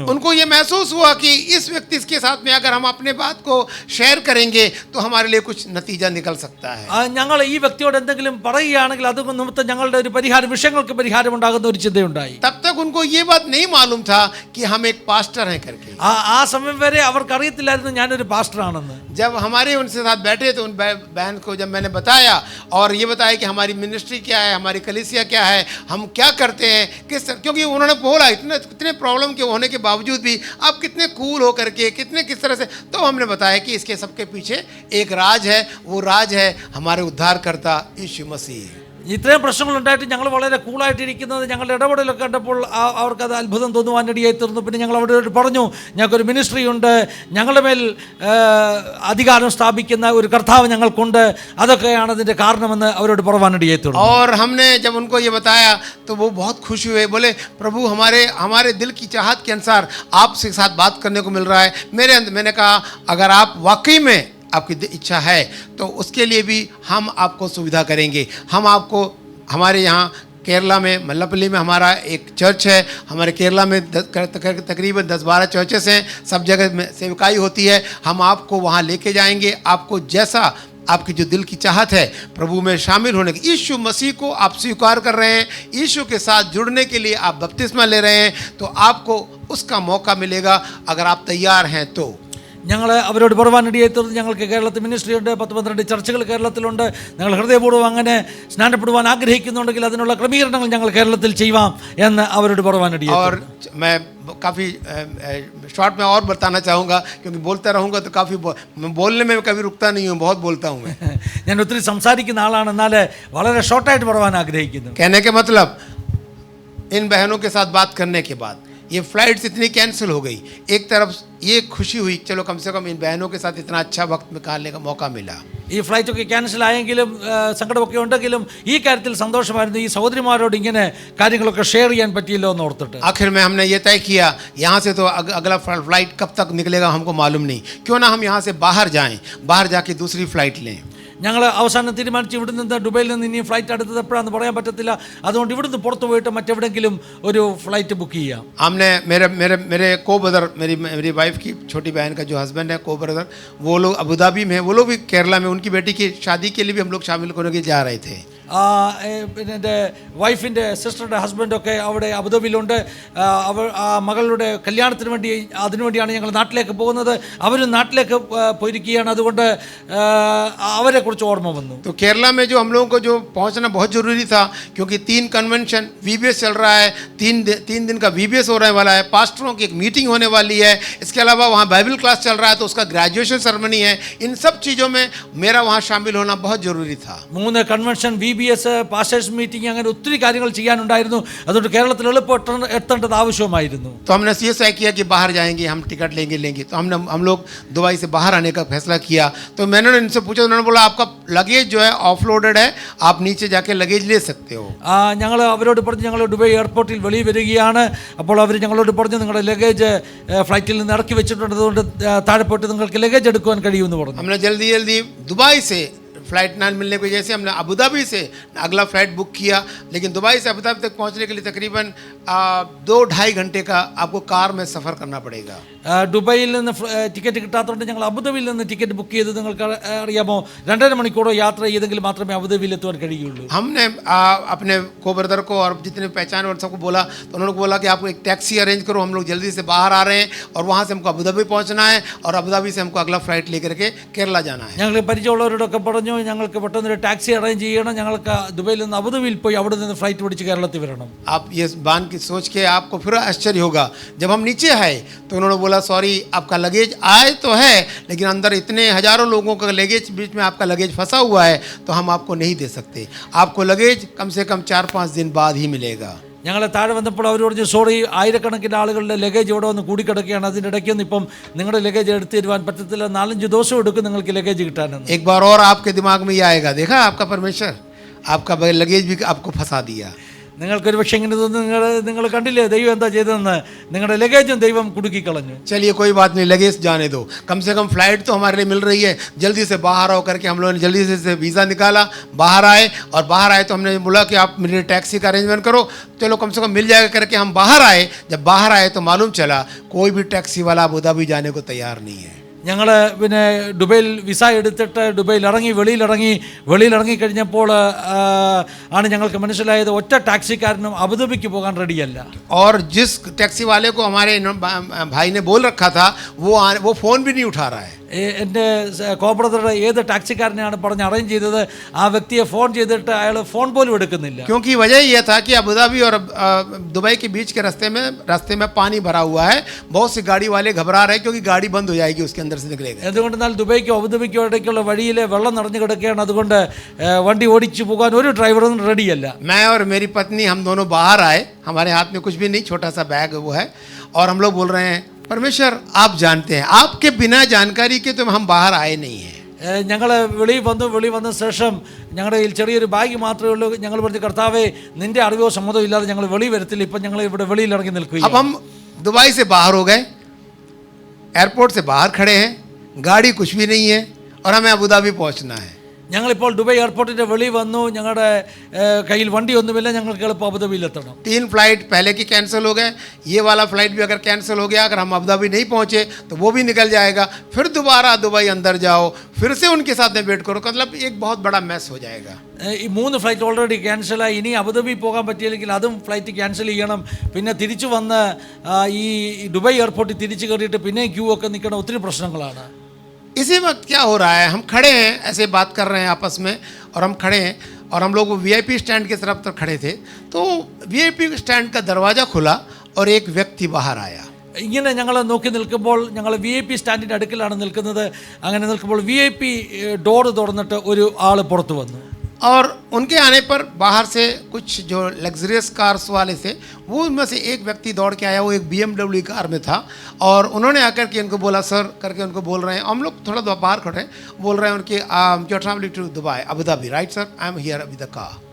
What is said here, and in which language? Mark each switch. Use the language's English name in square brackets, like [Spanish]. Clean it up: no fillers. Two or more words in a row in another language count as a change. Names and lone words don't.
[Hindi] उनको ये महसूस हुआ कि इस व्यक्ति के साथ में अगर हम अपने बात को शेयर करेंगे तो हमारे लिए कुछ नतीजा निकल सकता है. [Malayalam] ഞങ്ങൾ ഈ വ്യക്തിയോട് എന്തെങ്കിലും പറയുകയാണെങ്കിൽ അത് നിമിത്തം ഞങ്ങളുടെ ഒരു വിഷയങ്ങൾക്ക് പരിഹാരം ഉണ്ടാകുന്ന ഒരു ചിന്തയുണ്ടായി. [Hindi] तब तक उनको ये बात नहीं मालूम था कि हम एक पास्टर हैं करके. [Malayalam] ആ സമയം വരെ അവർക്ക് അറിയത്തില്ലായിരുന്നു ഞാനൊരു പാസ്റ്റർ ആണെന്ന്. [Hindi] जब हमारे उनसे साथ बैठे तो उन बहन को जब मैंने बताया और ये बताया कि हमारी मिनिस्ट्री क्या है, हमारी कलीसिया क्या है, हम क्या करते हैं, किस तरह, क्योंकि उन्होंने बोला इतने प्रॉब्लम के होने के बावजूद भी आप कितने कूल हो करके, किस तरह से, तो हमने बताया कि इसके सबके पीछे एक राज है. वो राज है हमारे उद्धारकर्ता यीशु मसीह. [Malayalam] ഇത്രയും പ്രശ്നങ്ങളുണ്ടായിട്ട് ഞങ്ങൾ വളരെ കൂളായിട്ടിരിക്കുന്നത് ഞങ്ങളുടെ ഇടപെടലൊക്കെ കണ്ടപ്പോൾ അവർക്കത് അത്ഭുതം തോന്നുവാനിടയായി തീർന്നു. പിന്നെ ഞങ്ങൾ അവരോട് പറഞ്ഞു, ഞങ്ങൾക്കൊരു മിനിസ്ട്രി ഉണ്ട്, ഞങ്ങളുടെ മേൽ അധികാരം സ്ഥാപിക്കുന്ന ഒരു കർത്താവ് ഞങ്ങൾക്കുണ്ട്, അതൊക്കെയാണ് അതിൻ്റെ കാരണമെന്ന് അവരോട് പറയുവാനിടയായി തീർന്നു. [Hindi] और हमने जब उनको ये बताया तो वो बहुत खुश हुए, बोले प्रभु हमारे दिल की चाहत के अनुसार आपसे साथ बात करने को मिल रहा है. मैंने कहा अगर आप वाकई में आपकी इच्छा है तो उसके लिए भी हम आपको सुविधा करेंगे. हम आपको हमारे यहाँ केरला में मल्लापल्ली में हमारा एक चर्च है. हमारे केरला में तकरीबन 10-12 चर्चेस हैं, सब जगह में सेवकाई होती है. हम आपको वहाँ लेके जाएंगे. आपको जैसा आपकी जो दिल की चाहत है प्रभु में शामिल होने की, यीशु मसीह को आप स्वीकार कर रहे हैं, यीशु के साथ जुड़ने के लिए आप बपतिस्मा ले रहे हैं, तो आपको उसका मौका मिलेगा अगर आप तैयार हैं तो. [Malayalam] ഞങ്ങൾ അവരോട് പറയുവാനിടയായി തീർന്നു, ഞങ്ങൾക്ക് കേരളത്തിൽ മിനിസ്ട്രി ഉണ്ട്, 10-12 ചർച്ചകൾ കേരളത്തിലുണ്ട്. ഞങ്ങൾ ഹൃദയപൂർവ്വം അങ്ങനെ സ്നാനപ്പെടുവാൻ ആഗ്രഹിക്കുന്നുണ്ടെങ്കിൽ അതിനുള്ള ക്രമീകരണങ്ങൾ ഞങ്ങൾ കേരളത്തിൽ ചെയ്യാം എന്ന് അവരോട് പറയുവാനിടയായി. [Hindi] और मैं काफ़ी शॉर्ट में और बताना चाहूँगा, क्योंकि बोलता रहूँगा तो काफ़ी बोलने में कभी रुकता नहीं हूँ, बहुत बोलता हूँ मैं. [Malayalam] ഞാൻ ഒത്തിരി സംസാരിക്കുന്ന ആളാണ്, എന്നാൽ വളരെ ഷോർട്ടായിട്ട് പറയാൻ ആഗ്രഹിക്കുന്നു. [Hindi] कहने के मतलब, इन बहनों के साथ बात करने के बाद ये फ्लाइट्स इतनी कैंसिल हो गई. एक तरफ ये खुशी हुई, चलो कम से कम इन बहनों के साथ इतना अच्छा वक्त निकालने का मौका मिला. [Malayalam] ഈ ഫ്ലൈറ്റൊക്കെ ക്യാൻസൽ ആയെങ്കിലും സങ്കടമൊക്കെ ഉണ്ടെങ്കിലും ഈ കാര്യത്തിൽ സന്തോഷമായിരുന്നു. ഈ സഹോദരിമാരോട് ഇങ്ങനെ കാര്യങ്ങളൊക്കെ ഷെയർ ചെയ്യാൻ പറ്റിയല്ലോ എന്ന് ഓർത്തിട്ട് [Hindi] आखिर में हमने ये तय किया, यहाँ से तो अगला फ्लाइट कब तक निकलेगा हमको मालूम नहीं, क्यों ना हम यहाँ से बाहर जाएं, बाहर जाके दूसरी फ्लाइट लें. [Malayalam] ഞങ്ങൾ അവസാനം തീരുമാനിച്ചു, ഇവിടെ നിന്ന് ദുബൈയിൽ നിന്ന് ഇനി ഫ്ലൈറ്റ് അടുത്തത് എപ്പോഴാണെന്ന് പറയാൻ പറ്റത്തില്ല, അതുകൊണ്ട് ഇവിടുന്ന് പുറത്തു പോയിട്ട് മറ്റെവിടെങ്കിലും ഒരു ഫ്ലൈറ്റ് ബുക്ക് ചെയ്യാം. [Hindi] हमने मेरे को ब्रदर, मेरी वाइफ की छोटी बहन का जो हस्बैंड है, को ब्रदर, वो लोग अबू धाबी में, वो लोग भी केरला में उनकी बेटी की शादी के लिए भी हम लोग शामिल होने के जा रहे थे. [Malayalam] പിന്നെ എൻ്റെ വൈഫിൻ്റെ സിസ്റ്ററുടെ ഹസ്ബൻഡൊക്കെ അവിടെ അബുദാബിയിലുണ്ട്. മകളുടെ കല്യാണത്തിന് വേണ്ടി അതിനുവേണ്ടിയാണ് ഞങ്ങൾ നാട്ടിലേക്ക് പോകുന്നത്. അവരും നാട്ടിലേക്ക് പോയിരിക്കുകയാണ്, അതുകൊണ്ട് അവരെ കുറിച്ച് ഓർമ്മ വന്നു. [Hindi] तो केरला में जो हम लोगों को जो पहुंचना बहुत ज़रूरी था, क्योंकि 3 कन्वेंशन VBS चल रहा है, 3 दिन का VBS होने वाला है, पास्टरों की एक मीटिंग होने वाली है, इसके अलावा वहाँ [English] Bible class [Hindi] चल रहा है, तो उसका [English] graduation ceremony [Hindi] है. इन सब चीज़ों में मेरा वहाँ शामिल होना बहुत ज़रूरी था. [Malayalam] 3 കൺവെൻഷൻ, VBS, [English] pastors meeting, [Malayalam] അങ്ങനെ ഒത്തിരി കാര്യങ്ങൾ ചെയ്യാനുണ്ടായിരുന്നു. അതുകൊണ്ട് കേരളത്തിൽ എളുപ്പം എത്തേണ്ടത് ആവശ്യമായിരുന്നു. [Hindi] तो हमने ये तय किया कि बाहर जाएंगे, हम टिकट लेंगे. तो हम लोग दुबई से बाहर आने का फैसला किया. तो मैंने इनसे पूछा, उन्होंने बोला आपका लगेज जो है ऑफलोडेड है, आप नीचे जाके लगेज ले सकते हो. [Malayalam] ഞങ്ങൾ അവരോട് പറഞ്ഞു, ഞങ്ങൾ ദുബൈ എയർപോർട്ടിൽ വെളിയിൽ വരികയാണ്. അപ്പോൾ അവർ ഞങ്ങളോട് പറഞ്ഞു, നിങ്ങളുടെ ലഗേജ് ഫ്ലൈറ്റിൽ നിന്ന് ഇറക്കി വെച്ചിട്ടുണ്ട്, അതുകൊണ്ട് താഴെ പോയിട്ട് നിങ്ങൾക്ക് ലഗേജ് എടുക്കുവാൻ കഴിയുമെന്ന് പറഞ്ഞു. [Hindi] हमने जल्दी दुबई से फ्लाइट ना मिलने की वजह से हमने अबू धाबी से अगला फ़्लाइट बुक किया, लेकिन दुबई से अबू धाबी तक पहुंचने के लिए तकरीबन 2-2.5 घंटे का आपको कार में सफ़र करना पड़ेगा. [Malayalam] ദുബൈയിൽ നിന്ന് ടിക്കറ്റ് കിട്ടാത്തതുകൊണ്ട് ഞങ്ങൾ അബുദാബിയിൽ നിന്ന് ടിക്കറ്റ് ബുക്ക് ചെയ്ത്, നിങ്ങൾക്ക് അറിയാമോ, 2.5 മണിക്കൂറോ യാത്ര ചെയ്തെങ്കിൽ മാത്രമേ അബുദാബിയിൽ എത്തുവാൻ കഴിയുള്ളൂ. [Hindi] हमने अपने को ब्रदर को और जितने पहचान और सबको बोला, तो उन्होंने बोला कि आप एक टैक्सी अरेंज करो, हम लोग जल्दी से बाहर आ रहे हैं और वहाँ से हमको अबू धाबी पहुँचना है और अबू धाबी से हमको अगला फ़्लाइट लेकर के केरला जाना है. [Malayalam] ഞങ്ങൾ പരിചയമുള്ളവരോടൊക്കെ പറഞ്ഞു, ഞങ്ങൾക്ക് പെട്ടെന്നൊരു ടാക്സി അറേഞ്ച് ചെയ്യണം, ഞങ്ങൾക്ക് ദുബൈയിൽ നിന്ന് അബുദാബിയിൽ പോയി അവിടെ നിന്ന് ഫ്ലൈറ്റ് പിടിച്ച് കേരളത്തിൽ വരണം. [Hindi] आप ये बात की सोच के आपको फिर आश्चर्य होगा, जब हम नीचे आए तो उन्होंने बोला सॉरी आपका लगेज आए तो है, लेकिन अंदर इतने हज़ारों लोगों का लगेज, बीच में आपका लगेज फंसा हुआ है, तो हम आपको नहीं दे सकते. आपको लगेज कम से कम 4-5 दिन बाद ही मिलेगा. [Malayalam] ഞങ്ങൾ താഴെ വന്നപ്പോൾ അവർ പറഞ്ഞു, സോറി, ആയിരക്കണക്കിന് ആളുകളുടെ ലഗേജ് ഇവിടെ വന്ന് കൂടിക്കിടക്കുകയാണ്, അതിൻ്റെ ഇടയ്ക്കൊന്നും ഇപ്പം നിങ്ങളുടെ ലഗേജ് എടുത്ത് തരുവാൻ പറ്റത്തില്ല, 4-5 ദിവസം എടുക്കും നിങ്ങൾക്ക് ലഗേജ് കിട്ടാനെന്ന്. [Hindi] एक बार और आपके दिमाग में ये आएगा, देखा आपका परमेश्वर आपका लगेज भी आपको फंसा दिया. [Malayalam] നിങ്ങൾക്കൊരു പക്ഷേ ഇങ്ങനെ തോന്നുന്നു, നിങ്ങൾ കണ്ടില്ലേ ദൈവം എന്താ ചെയ്തതെന്ന്, നിങ്ങളുടെ ലഗേജും ദൈവം കുടുക്കിക്കളഞ്ഞു. [Hindi] चलिए कोई बात नहीं, लगेज जाने दो, कम से कम फ्लाइट तो हमारे लिए मिल रही है. जल्दी से बाहर आओ करके हम लोगों ने जल्दी से वीज़ा निकाला, बाहर आए, और बाहर आए तो हमने बोला कि आप मेरे टैक्सी का अरेंजमेंट करो, चलो कम से कम मिल जाएगा करके हम बाहर आए. जब बाहर आए तो मालूम चला कोई भी टैक्सी वाला अबू धाबी जाने को तैयार नहीं है. [Malayalam] ഞങ്ങൾ പിന്നെ ദുബൈയിൽ വിസ എടുത്തിട്ട് ദുബൈയിൽ ഇറങ്ങി വെളിയിലിറങ്ങി കഴിഞ്ഞപ്പോൾ ആണ് ഞങ്ങൾക്ക് മനസ്സിലായത് ഒറ്റ ടാക്സിക്കാരനും അബുദാബിക്ക് പോകാൻ റെഡിയല്ല. [Hindi] और जिस टैक्सी वाले को हमारे भाई ने बोल रखा था वो फ़ोन भी नहीं उठा रहा है. [Malayalam] എൻ്റെ കോബ്രദറുടെ ഏത് ടാക്സിക്കാരനെയാണ് പറഞ്ഞ് അറേഞ്ച് ചെയ്തത് ആ വ്യക്തിയെ ഫോൺ ചെയ്തിട്ട് അയാൾ ഫോൺ പോലും എടുക്കുന്നില്ല. [Hindi] क्योंकि वजह यह था कि अबू धाबी और दुबई के बीच के रास्ते में पानी भरा हुआ है. बहुत सी गाड़ी वाले घबरा रहे हैं क्योंकि गाड़ी बंद हो जाएगी उसके अंदर से निकलेगा. [Malayalam] എന്തുകൊണ്ടെന്നാൽ ദുബൈക്കോ അബുദാബിക്കോ ഇടയ്ക്കുള്ള വഴിയിൽ വെള്ളം നിറഞ്ഞു കിടക്കുകയാണ്. അതുകൊണ്ട് വണ്ടി ഓടിച്ചു പോകാൻ ഒരു ഡ്രൈവറും റെഡിയല്ല. [Hindi] मैं और मेरी पत्नी हम दोनों बाहर आए. हमारे हाथ में कुछ भी नहीं, छोटा सा बैग वो है, और हम लोग बोल रहे हैं परमेश्वर आप जानते हैं, आपके बिना जानकारी के तो हम बाहर आए नहीं हैं. [Malayalam] ഞങ്ങൾ വെളിയിൽ വന്ന ശേഷം ഞങ്ങളുടെ കയ്യിൽ ചെറിയൊരു ബാഗ് മാത്രമേ ഉള്ളൂ. ഞങ്ങൾ പറഞ്ഞു കർത്താവേ നിന്റെ അറിവോ സമ്മതമോ ഇല്ലാതെ ഞങ്ങൾ വെളി വരത്തില്ല. ഇപ്പം ഞങ്ങൾ ഇവിടെ വെളിയിൽ ഇറങ്ങി നിൽക്കുക. [Hindi] अब हम दुबई से बाहर हो गए, एयरपोर्ट से बाहर खड़े हैं, गाड़ी कुछ भी नहीं है और हमें अबू धाबी पहुंचना है. [Malayalam] ഞങ്ങളിപ്പോൾ ദുബൈ എയർപോർട്ടിൻ്റെ വെളിയിൽ വന്നു. ഞങ്ങളുടെ കയ്യിൽ വണ്ടിയൊന്നുമില്ല. ഞങ്ങൾക്ക് എളുപ്പം അബുദാബിയിൽ എത്തണം. [Hindi] 3 फ्लाइट पहले की कैंसिल हो गए. ये वाला फ्लाइट भी अगर कैंसिल हो गया, अगर हम अबू धाबी नहीं पहुंचे तो वो भी निकल जाएगा. फिर दोबारा दुबई अंदर जाओ, फिर से उनके साथ में वेट करो. मतलब एक बहुत बड़ा मैस हो जाएगा. [Malayalam] ഈ 3 ഫ്ലൈറ്റ് ഓൾറെഡി ക്യാൻസലായി. ഇനി അബുദാബി പോകാൻ പറ്റിയില്ലെങ്കിൽ അതും ഫ്ലൈറ്റ് ക്യാൻസൽ ചെയ്യണം. പിന്നെ തിരിച്ചു വന്ന് ഈ ദുബൈ എയർപോർട്ടിൽ തിരിച്ചു കയറിയിട്ട് പിന്നെ ക്യൂ ഒക്കെ നിൽക്കണം. ഒത്തിരി പ്രശ്നങ്ങളാണ്. [Hindi] इसी वक्त क्या हो रहा है, हम खड़े हैं ऐसे बात कर रहे हैं आपस में, और हम खड़े हैं और हम लोग [English] VIP stand [Hindi] की तरफ तो खड़े थे. तो [English] VIP stand [Hindi] का दरवाज़ा खुला और एक व्यक्ति बाहर आया. [Malayalam] ഇങ്ങനെ ഞങ്ങൾ നോക്കി നിൽക്കുമ്പോൾ ഞങ്ങൾ VIP സ്റ്റാൻഡിൻ്റെ അടുക്കലാണ് നിൽക്കുന്നത്. അങ്ങനെ നിൽക്കുമ്പോൾ VIP ഡോർ തുറന്നിട്ട് ഒരു ആൾ പുറത്തു വന്നു. [Hindi] और उनके आने पर बाहर से कुछ जो लग्जरियस कार्स वाले थे वो उनमें से एक व्यक्ति दौड़ के आया. वो एक BMW कार में था और उन्होंने आकर के उनको बोला सर करके उनको बोल रहे हैं. हम लोग थोड़ा बाहर खड़े हैं, बोल रहे हैं उनके [English] you are travelling to Dubai Abu Dhabi right sir, I am here with the car.